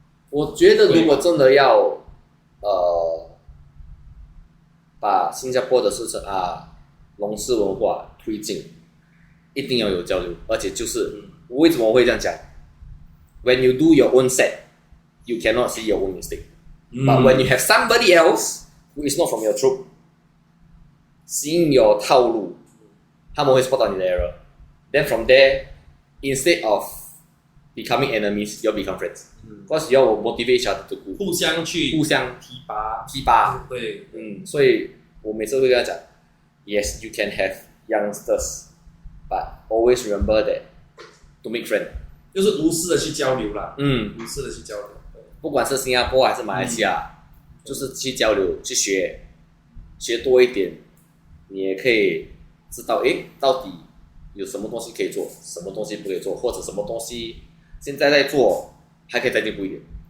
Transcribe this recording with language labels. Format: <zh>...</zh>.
<zh>我觉得如果真的要把新加坡的事情龙狮文化推进，一定要有交流，而且就是我为什么会这样讲 ？</zh> <en>When you do your own set, you cannot see your own mistake. But when you have somebody else who is not from your troop, seeing your 套路，他们会 spot 到你的 error. Then from there, instead of becoming enemies, you become friends. Because you will motivate each other to</en> <zh>互相提拔。对，所以我每次会跟他讲</zh> <en>，Yes, you can have youngsters, but always remember that to make friends.</en> <zh>就是无私的去交流啦。无私的去交流。不管是新加坡还是马来西亚，就是去交流，去学多一点，你也可以知道，到底有什么东西可以做，什么东西不可以做，或者什么东西现在在做，还可以再进步一点。</zh>